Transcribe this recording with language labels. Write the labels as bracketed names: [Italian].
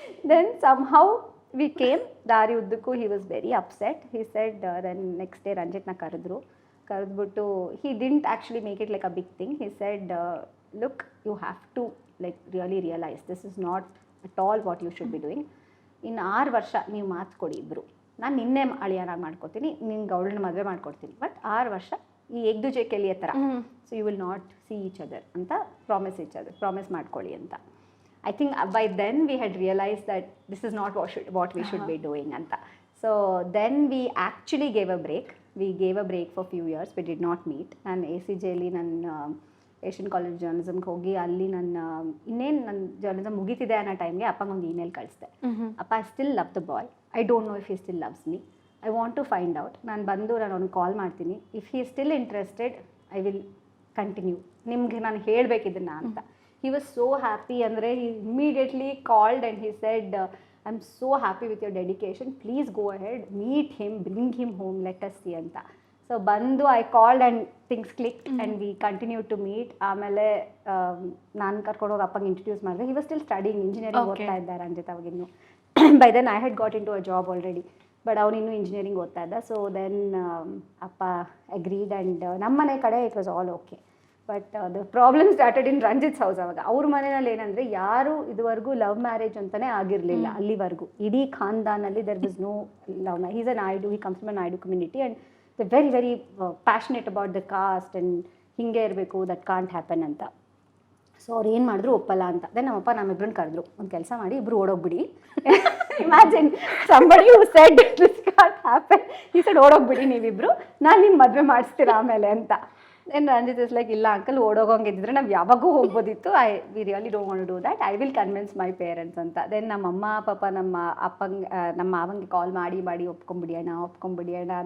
[English] Then somehow we came, [Kannada] ದಾರಿ ಉದ್ದಕ್ಕೂ [English] he was very upset. He said then next day [Kannada] ರಂಜಿತ್ನ ಕರೆದ್ಬಿಟ್ಟು, [English] he didn't actually make it like a big thing. He said look, you have to like really realize this is not at all what you should be doing. [Kannada] ಇನ್ನು 6 ವರ್ಷ ನೀವು ಮಾತು ಕೊಡಿ ಇಬ್ಬರು, ನಾನು ನಿನ್ನೆ ಅಳಿಯನಾಗಿ ಮಾಡ್ಕೊತೀನಿ, ನಿನ್ಗೆ ಅವಳನ್ನ ಮದುವೆ ಮಾಡ್ಕೊಡ್ತೀನಿ, ಬಟ್ 6 ವರ್ಷ ಈ ಎಗ್ದುಜೆ ಕೆಲಿಯ ಥರ, [English] so you will not see each other [Kannada] ಅಂತ ಪ್ರಾಮಿಸ್ ಮಾಡ್ಕೊಳ್ಳಿ ಅಂತ. [English] I think by then we had realized that this is not what we should be doing anta. So then we actually gave a break. We gave a break for few years. We did not meet. [Kannada] ನಾನು ACJ ಅಲ್ಲಿ ನನ್ನ Asian college ಜರ್ನಲಿಸಮ್ಗೆ ಹೋಗಿ ಅಲ್ಲಿ ನನ್ನ journalism ಮುಗೀತಿದೆ ಅನ್ನೋ ಟೈಮ್ಗೆ ಅಪ್ಪಂಗೊಂದು email ಕಳಿಸ್ದೆ. [English] ಅಪ್ಪ, I still love the boy, I don't know if he still loves me, I want to find out. [Kannada] ನಾನು ಅವ್ನಿಗೆ ಕಾಲ್ ಮಾಡ್ತೀನಿ, [English] if he still interested I will continue, [Kannada] ನಿಮಗೆ ನಾನು ಹೇಳಬೇಕಿದ್ದನ್ನ ಅಂತ. [English] He was so happy, andre he immediately called and he said, I'm so happy with your dedication, please go ahead, meet him, bring him home, let us see anta. So bandu I called and things clicked and we continued to meet. Amele [Kannada] ನಾನು ಕರ್ಕೊಂಡು ಹೋಗಿ ಅಪ್ಪಂಗೆ introduce ಮಾಡಿದೆ. [English] He was still studying engineering, [Kannada] ಓದ್ತಾ ಇದ್ದಾರೆ Ranjit ಅವಾಗಿನ್ನು. [English] By then I had got into a job already. [Kannada] But ಅವನಿನ್ನೂ engineering ಓದ್ತಾ ಇದ್ದ. [English] so then ಅಪ್ಪ agreed and [Kannada] ನಮ್ಮ ಮನೆ ಕಡೆ [English] It was all okay. But the problem started in Ranjith's house. [Kannada] ಅವಾಗ ಅವ್ರ ಮನೆಯಲ್ಲಿ ಏನಂದರೆ ಯಾರು ಇದುವರೆಗೂ ಲವ್ ಮ್ಯಾರೇಜ್ ಅಂತಲೇ ಆಗಿರಲಿಲ್ಲ ಅಲ್ಲಿವರೆಗೂ. ಇಡೀ ಖಾನ್ದಾನಲ್ಲಿ [English] There was no love marriage. Is a Naidu, he comes from a Naidu community and the very very passionate about the caste and [Kannada] ಹಿಂಗೆ ಇರಬೇಕು, [English] That can't happen ಅಂತ. [Kannada] ಸೊ ಅವ್ರು ಏನು ಮಾಡಿದ್ರು ಒಪ್ಪಲ್ಲ ಅಂತ. ದೆನ್ ನಮ್ಮಪ್ಪ ನಮ್ಮಿಬ್ರನ್ನ ಕರೆದ್ರು, ಒಂದು ಕೆಲಸ ಮಾಡಿ ಇಬ್ಬರು ಓಡೋಗ್ಬಿಡಿ. [English] Imagine somebody who said this can't happen. [Kannada] he said ಓಡೋಗ್ಬಿಡಿ ನೀವಿಬ್ರು, ನಾನು ನಿಮ್ಮ ಮದುವೆ ಮಾಡಿಸ್ತೀರಾ ಆಮೇಲೆ ಅಂತ. [English] then Ranjit is like, [Kannada] ಇಲ್ಲ ಅಂಕಲ್, ಓಡೋಗಂಗಿದ್ರೆ ನಾವು ಯಾವಾಗೂ ಹೋಗ್ಬೋದಿತ್ತು. [English] we really don't want to do that, I will convince my parents [Kannada] ಅಂತ. ದೆನ್ ನಮ್ಮ ಅಮ್ಮ ಪಾಪ ನಮ್ಮ ಅಪ್ಪಂಗೆ ನಮ್ಮ ಮಾವಂಗೆ ಕಾಲ್ ಮಾಡಿ ಒಪ್ಕೊಂಬಿಡಿ ಅಣ್ಣ.